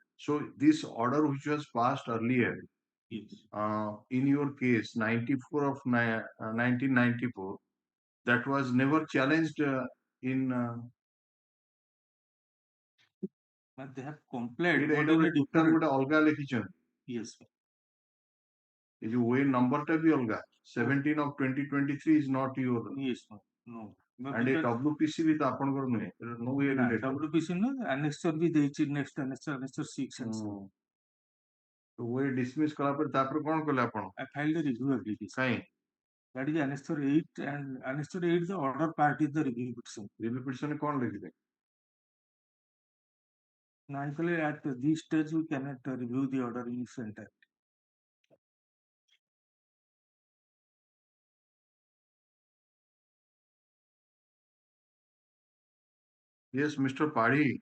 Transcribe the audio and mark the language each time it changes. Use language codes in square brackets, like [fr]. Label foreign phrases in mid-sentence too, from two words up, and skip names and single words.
[en] So this order which was passed earlier, Yes. in your case, 94 of 1994, that was never challenged in. But they have complied. [or] ଏଇଟା [en] But in a [or] ଗୋଟେ [en] different. [or] ଗୋଟେ ଅଲଗା ଲେଖିଛନ୍ତି। [en] Yes. [or] ଏ ଯୋଉ [en] way number [or] ଟା ବି ଅଲଗା। [en] 17 of 2023 is not your. Yes. No. And a WPC [or] ବି ତ ଆପଣଙ୍କର ନୁହେଁ। [en] No way related. WPC no, annexure [or] ବି ଦେଇଛି [en] next annexure 6 and 7. So way dismiss [or] କଲା ପରେ ତାପରେ କଣ କଲେ ଆପଣ? [en] I filed a review application. [or] କାଇଁ? [en] That is annexure 8, and annexure 8 the order part is the review petition. Review petition [or] ରେ କଣ ଲେଖିଲେ? [en] Naturally, at this stage we cannot review the order in its entirety. Yes, Mr. Padhi.